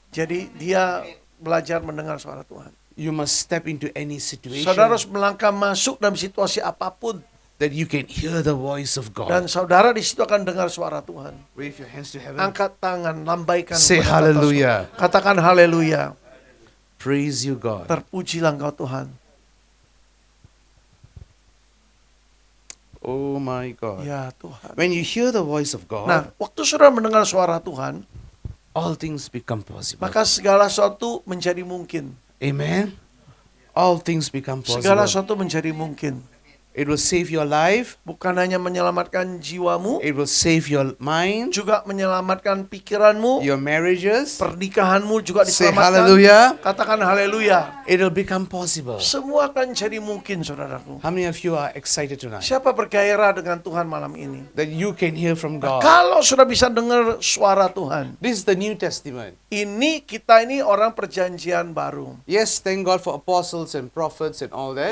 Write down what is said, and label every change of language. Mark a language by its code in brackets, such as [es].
[id] Jadi dia belajar mendengar suara Tuhan. [en] You must step into any situation [id] Saudara harus melangkah masuk dalam situasi apapun. [en] that you can hear the voice of God. [id] Dan saudara di situ akan dengar suara Tuhan. [en] Wave your hands to heaven. [id] Angkat tangan, lambaikan. [en] Say [id] kepada atas. [en] hallelujah. [id] Katakan haleluya. [en] Praise you, God. [id] Terpujilah engkau Tuhan. [en] Oh my God. [id] Ya Tuhan. [en] When you hear the voice of God, [id] Nah, waktu saudara mendengar suara Tuhan, [en] all things become possible. [id] maka segala sesuatu menjadi mungkin. [en] Amen. All things become [id] Segala sesuatu menjadi mungkin. [en] It will save your life. [id] bukan hanya menyelamatkan jiwamu, [en] It will save your mind, [id] juga menyelamatkan pikiranmu, [en] your marriages. [id] pernikahanmu juga [en] Say [id] diselamatkan. [en] hallelujah. [id] Katakan haleluya. [en] It will become possible. [id] Semua akan jadi mungkin, saudaraku. [en] How many of you are excited tonight [id] Siapa bergairah dengan Tuhan malam ini? [en] that you can hear from God? [id] Kalau sudah bisa dengar suara Tuhan, [en] This is the New Testament. [id] kita ini orang perjanjian baru. [en] Yes, thank God for apostles and prophets and all that.